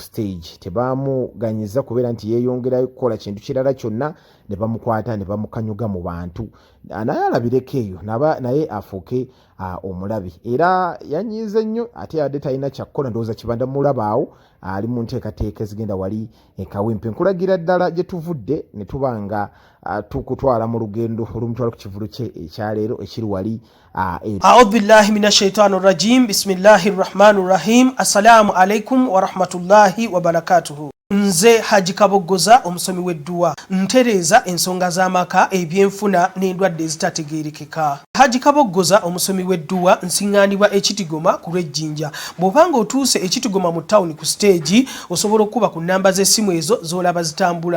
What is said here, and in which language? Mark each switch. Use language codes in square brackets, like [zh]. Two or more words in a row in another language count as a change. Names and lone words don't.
[lg] stage tebamuganyiza kubeera nti yeeyongerayo kukola kintu kirala kyonna ne bamukwata ne bamukanyuga mu bantu naye alabireko eyo naye afuuke omulabi era yanyiize nnyo ate yadde talina kyakkola ndowooza kibanda mulabaawo ali mu nteekateeka ezigenda wali Kawempe nkulagira ddala gye tuvudde ne tubanga tukutwala mu lugendo olumutwala ku kivulu kye ekyaleero ekiri wali [ar] أعوذ بالله من الشيطان الرجيم بسم الله الرحمن الرحيم السلام عليكم ورحمة الله وبركاته [lg] Nze Haji Kaboggoza omusomi w'edduwa ntereeza ensonga z'amaka ebyenfuna n'endwadde ezitategeerekeka. Haji Kaboggoza omusomi w'edduwa nsiŋŋaanibwa Ekitigoma ku Lwejjinja. Bw'obanga otuuse Ekitigoma mu ttawuni ku stage osobola okuba ku nnamba z'essimu ezo z'olaba zitambula.